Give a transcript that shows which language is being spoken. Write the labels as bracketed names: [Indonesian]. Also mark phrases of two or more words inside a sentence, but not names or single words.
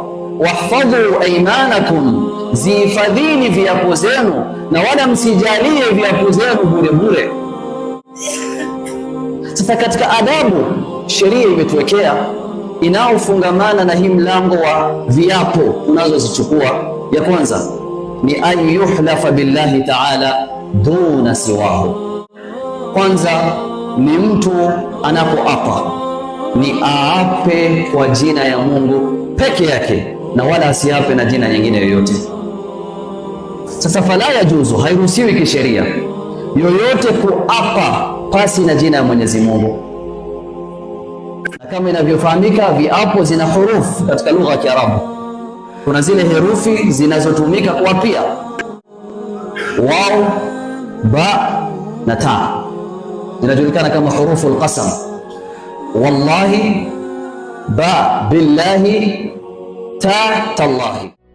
[Arabic] واحفظوا أيمانكم, [Swahili] zihifadhini viapo zenu na wala msijalie viapo zenu bure bure. Sasa katika adabu sheria imetuwekea inaofungamana na hii mlango wa viapo unazozichukua, ya kwanza ni [Arabic] أن يحلف بالله تعالى دون سواه. [Swahili] Kwanza ni mtu anapoapa ni aape kwa jina ya Mungu peke yake na wala asiape na jina nyingine yoyote. Sasa [Arabic] فلا يجوز, [Swahili] hairuhusiwi kisheria yoyote kuapa pasi na jina ya Mwenyezi Mungu. Na kama inavyofahamika, viapo zina hurufu katika lugha ya Kiarabu. Kuna zile herufi zinazotumika kuapia, waw, ba na ta, zinajulikana kama [Arabic] حروف القسم. والله، باء بالله، تاء تالله.